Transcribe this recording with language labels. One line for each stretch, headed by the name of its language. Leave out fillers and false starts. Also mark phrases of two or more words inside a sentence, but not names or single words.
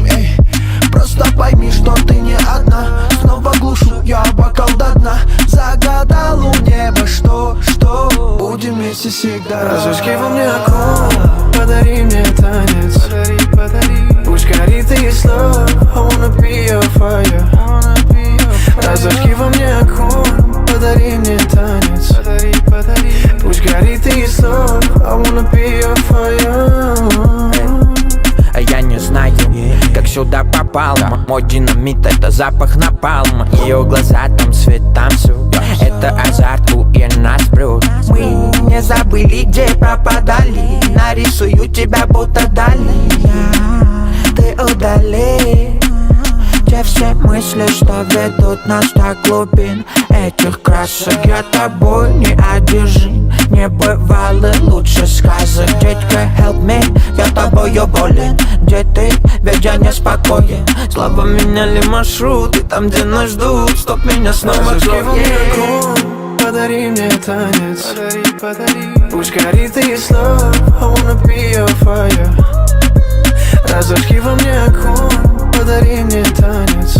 Russian: Эй, просто пойми, что ты не одна. Снова глушу я бокал до дна. Загадал у неба, что будем вместе всегда. Разожги во мне огонь, подари мне танец. Подари, пусть горит и слов,
English: I wanna be your fire.
Russian: Разожги во мне огонь, подари мне танец. Подари, пусть горит и слов,
English: I wanna be your fire.
Russian: А я не знаю, как сюда попал. Мой динамит — это запах напалма. Ее глаза там свет, там все. Это азарт, и нас прет. Мы не забыли, где пропадали. Нарисую тебя, будто дали. Ты удали те все мысли, что ведут нас до глубин этих красок. Я тобой не одержим, не бывало лучше сказок. Детка,
English: help me,
Russian: я тобою болен. Где ты? Ведь я неспокоен. Слабо меняли маршруты, там, где нас ждут. Стоп, меня снова Разожги во мне огонь, подари мне танец. Подари, пусть горит и слов,
English: I wanna be your fire.
Russian: Разожги во мне огонь, подари мне танец.